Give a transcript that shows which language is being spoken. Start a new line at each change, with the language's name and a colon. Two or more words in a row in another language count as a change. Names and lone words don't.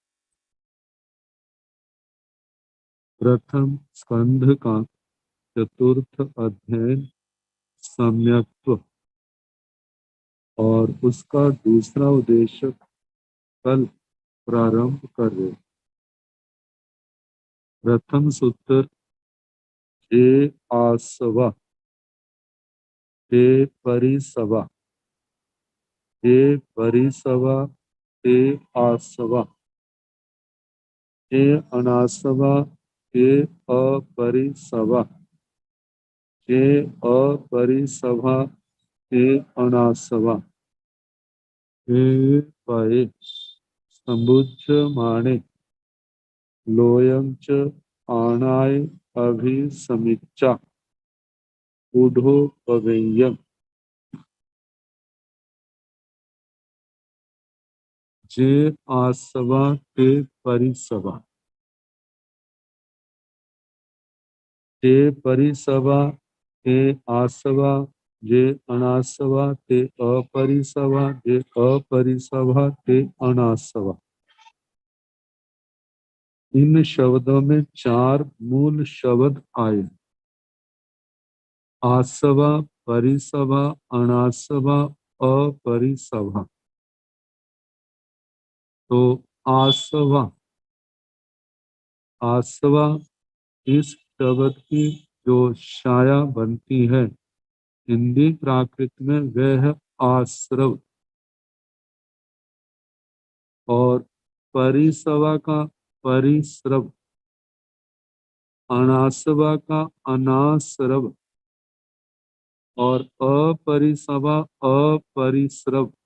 Hindi: प्रथम स्कंध का चतुर्थ अध्ययन सम्यक्त्व और उसका दूसरा उद्देश्य कल प्रारंभ कर रहे।
Prakrit languages: प्रथम सूत्र जे आसवा ते परिसवा, ते परिसवा ते आसवा, ते अनासवा ते अपरिसवा, ते अपरिसवा ते अनासवा, ते पये संबुज्यमाने लोयं च आणाय अभिसमिच्चा ऊढोपवेयम्। जे आसवा ते परिसवा, ते परिसवा ते आसवा, जे अनासवा ते अपरिसवा, जे अपरिसवा ते अनासवा।
Hindi: इन शब्दों में चार मूल शब्द आए,
Prakrit languages: आसवा, परिसवा, अनासवा, अपरिसवा।
Hindi: तो आसवा, आसवा इस शब्द की जो छाया बनती है हिंदी प्राकृत में वह है आश्रव, और परिसवा का परिश्रव, अनासवा का अनाश्रव और अपरिसवा अपरिश्रव।